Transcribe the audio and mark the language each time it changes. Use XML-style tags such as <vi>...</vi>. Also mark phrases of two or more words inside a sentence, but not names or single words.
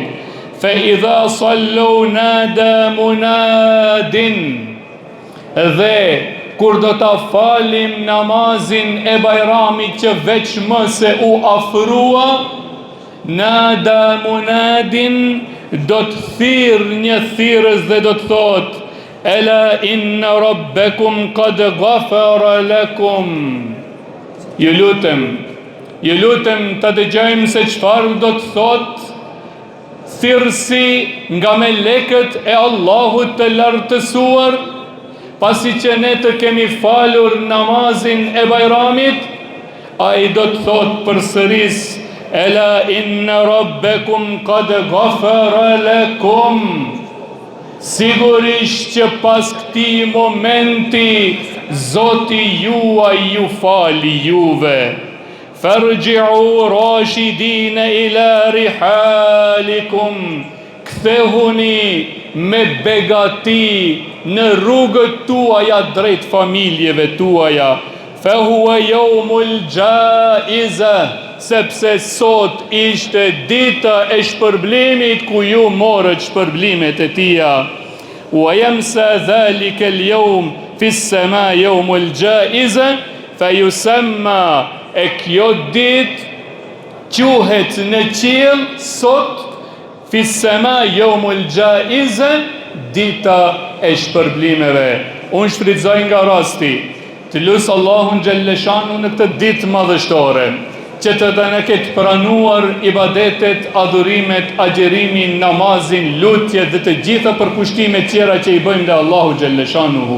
<ar>فإذا صلوا نادى مناد,</ar> <sq>dhe kur do ta falim namazin e bajramit që veç më se u afrua,</sq> <ar>نادى مناد,</ar> <sq>do të thirr një thirrës dhe do të thot:</sq> <ar>ألا إن ربكم قد غفر لكم.</ar> <sq>Ju lutem ta dëgjojmë se çfarë do të thot thirrsi nga melekët e Allahut të lartësuar, pasi që ne të kemi falur namazin e bajramit. Ai do të thot përsëris:</sq> <ar>ألا إن ربكم قد غفر لكم.</ar> <sq>Sigurisht që pas këtij momenti Zoti juaj ju fali juve.</sq> <ar>فارجعوا راشدين إلى رحالكم,</ar> <sq>kthehuni me begati në rrugët tuaja drejt familjeve tuaja.</sq> <ar>فهو يوم الجائزة,</ar> <sq>sepse sot ishte dita e shpërblimit ku ju morët shpërblimet e tia.</sq> <ar>ويسمى ذلك اليوم في السماء يوم الجائزة فيسمى,</ar> <sq>e kjo dit quhet në qiell sot</sq> <ar>في السماء يوم الجائزة,</ar> <sq>dita e shpërblimeve. Unë shfrytëzoj nga rasti të lusë Allahun Gjelleshanu në këtë ditë madhështore, që të dhe në ketë pranuar ibadetet, adhurimet, agjerimin, namazin, lutjet dhe të gjitha përkushtimet tjera që i bëjmë dhe Allahu Gjelleshanu.</sq>